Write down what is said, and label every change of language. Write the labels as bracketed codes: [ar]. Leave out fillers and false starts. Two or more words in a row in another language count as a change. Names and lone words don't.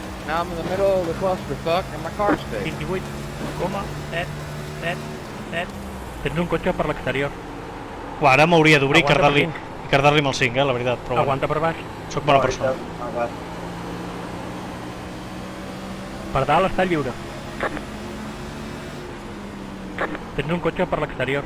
[en] Now I'm in the middle of the clusterfuck and my car's fixed. [ca] 28,777. Tens un cotxe per l'exterior. Uah, ara m'hauria d'obrir i Aguanta per cardar-li amb el 5, la veritat, però bueno, Aguanta per baix. soc bona persona. Per dalt està lliure. Tens un cotxe per l'exterior.